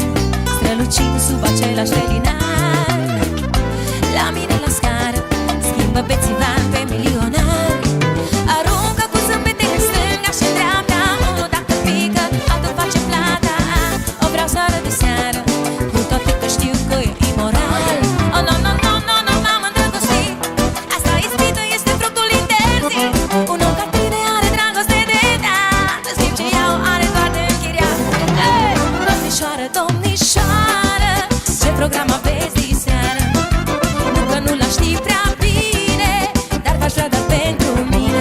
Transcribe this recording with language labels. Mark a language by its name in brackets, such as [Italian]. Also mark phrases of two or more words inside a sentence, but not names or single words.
[Romanian] strălucind sub același felinar, la mine la scară, schimbă bețivan pe milionar. Aruncă cu zâmbete în stânga și în dreapta, unul dacă pică, altul face plata. O vreau seară de seară, cu toate că știu că e imoral. [English] Oh, no, no, no, no, no, [Romanian] m-am îndrăgostit. Asta ispită este fructul interzis. Un om ca tine are dragoste de dat, în schimb ce iau are doar de închiriat. Hey! Domnișoară, domnișoară, ce program aveți de seară? Nu că nu l-aș ști prea bine, dar v-aș vrea doar pentru mine.